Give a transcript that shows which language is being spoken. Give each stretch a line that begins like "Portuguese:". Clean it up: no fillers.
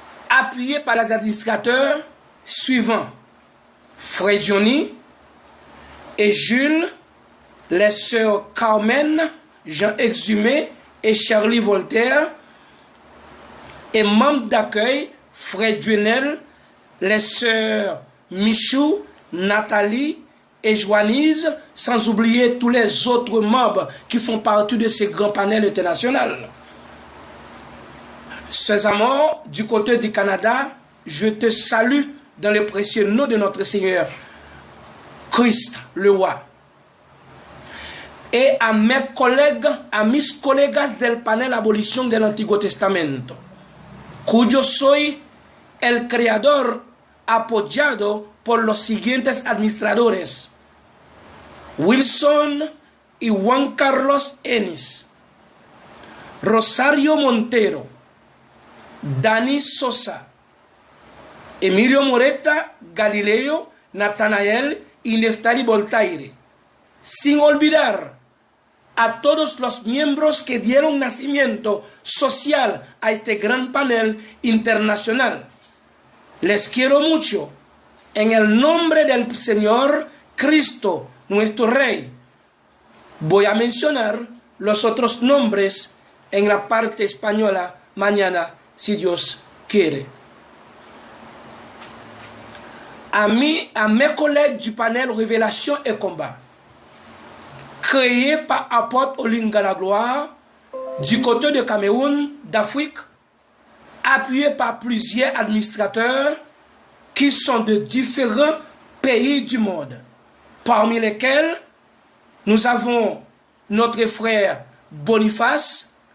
French: Appuyés par les administrateurs suivants: Frère Johnny et Jules, les sœurs Carmen, Jean Exhumé et Charlie Voltaire, et membres d'accueil, Frère Duenel, les sœurs Michou, Nathalie et Joannise, sans oublier tous les autres membres qui font partie de ces grands panels internationaux. Sœurs amours, du côté du Canada, je te salue dans le précieux nom de notre Seigneur, Christ le roi. Et a mes collègues,
Spanish: a mis colegas del panel Abolición del Antiguo Testamento, cuyo soy el creador apoyado por los siguientes administradores: Wilson y Juan Carlos Ennis, Rosario Montero, Dani Sosa, Emilio Moreta, Galileo, Natanael y Neftali Voltaire, sin olvidar a todos los miembros que dieron nacimiento social a este gran panel internacional. Les quiero mucho en el nombre del Señor Cristo, nuestro Rey. Voy a mencionar los otros nombres en la parte española mañana, si Dios quiere.
French: A mes collègues du panel Révélation et Combat, créé par Apôtre Olinga la Gloire, du côté de Cameroun, d'Afrique, appuyé par plusieurs administrateurs qui sont de différents pays du monde, parmi lesquels nous avons notre frère Boniface,